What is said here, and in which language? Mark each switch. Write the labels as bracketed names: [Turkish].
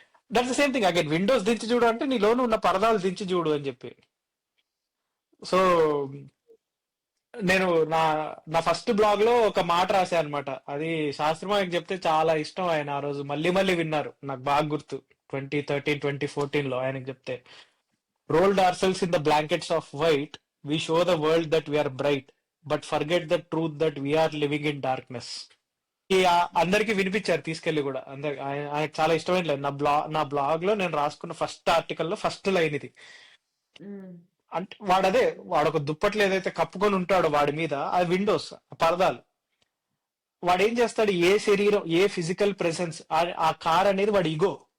[English] that's the same thing again, [Telugu] Windows దించి చూడు అంటే నీలోను ఉన్న పరదాలు దించి చూడు అని చెప్పి. సో నేను నా నా ఫస్ట్ బ్లాగ్ లో ఒక మాట రాశా అనమాట. అది శాస్త్రం ఆయనకు చెప్తే చాలా ఇష్టం. ఆయన ఆ రోజు మళ్ళీ మళ్ళీ విన్నారు, నాకు బాగా గుర్తు. [English] 2013 2014 [Telugu] లో ఆయనకు చెప్తే, [English] rolled ourselves in the blankets of white, we show the world that we are bright, but forget the truth that we are living in darkness. [Telugu] అందరికి వినిపించారు తీసుకెళ్లి కూడా. ఆయనకు చాలా ఇష్టమైన లైన్. నా బ్లాగ్ లో నేను రాసుకున్న ఫస్ట్ ఆర్టికల్ లో ఫస్ట్ లైన్ ఇది. ఉమ్, అంటే వాడు ఒక దుప్పట్లు ఏదైతే కప్పుకొని ఉంటాడో వాడి మీద, ఆ విండోస్ పరదాలు. వాడు ఏం చేస్తాడు? ఏ శరీరం, ఏ ఫిజికల్ ప్రెసెన్స్, ఆ కార్ అనేది వాడి ఈగో.